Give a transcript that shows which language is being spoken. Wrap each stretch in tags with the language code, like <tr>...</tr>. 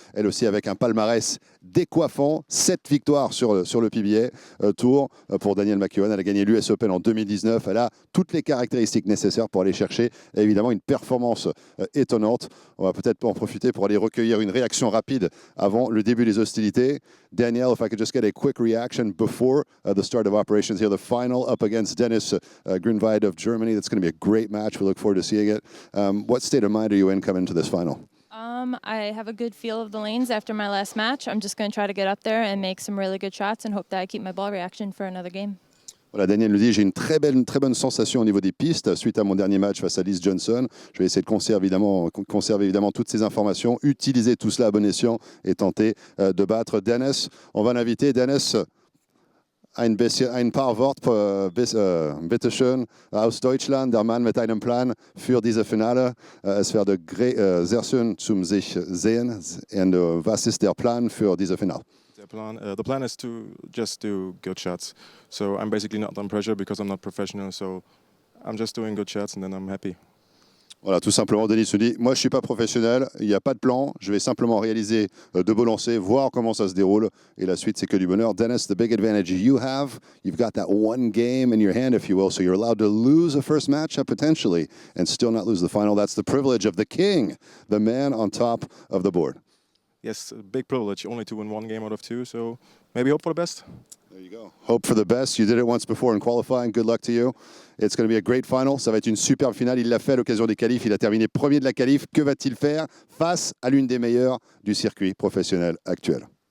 <fr>Elle aussi avec un palmarès décoiffant, 7 victoires sur le PBA Tour pour Danielle McEwan. Elle a gagné l'US Open en 2019. Elle a toutes les caractéristiques nécessaires pour aller chercher évidemment une performance étonnante. On va peut-être en profiter pour aller recueillir une réaction rapide avant le début des hostilités.</fr> <en>Danielle, if I could just get a quick reaction before the start of operations here, the final up against Dennis Grunheid of Germany. That's going to be a great match. We look forward to seeing it. What state of mind are you in coming into this final? I have a good feel of the lanes after my last match. I'm just going to try to get up there and make some really good shots and hope that I keep my ball reaction for another game.</en> <fr>Voilà, Daniel nous dit, j'ai une très bonne sensation au niveau des pistes suite à mon dernier match face à Liz Johnson. Je vais essayer de conserver évidemment toutes ces informations, utiliser tout cela à bon escient et tenter de battre Dennis. On va l'inviter.</fr> <de>Dennis, ein paar Worte, bitte schön, aus Deutschland, der Mann mit einem Plan für diese Finale. Es werde sehr schön zum sich sehen. Und was ist der Plan für diese Finale?</de> <en>The plan is to just do good shots. So I'm basically not on pressure because I'm not professional. So I'm just doing good shots and then I'm happy.</en> <fr>Voilà, tout simplement, Denis se dit, moi je ne suis pas professionnel, il n'y a pas de plan, je vais simplement réaliser de beaux lancers, voir comment ça se déroule, et la suite c'est que du bonheur.</fr> <en>Dennis, the big advantage you've got that one game in your hand, if you will, so you're allowed to lose a first match potentially and still not lose the final. That's the privilege of the king, the man on top of the board. Yes, a big privilege, only to win one game out of two, so maybe hope for the best. There you go. Hope for the best. You did it once before in qualifying. Good luck to you. It's going to be a great final.</en> <fr>Ça va être une superbe finale. Il l'a fait à l'occasion des qualifs. Il a terminé premier de la qualif. Que va-t-il faire face à l'une des meilleures du circuit professionnel actuel?</fr>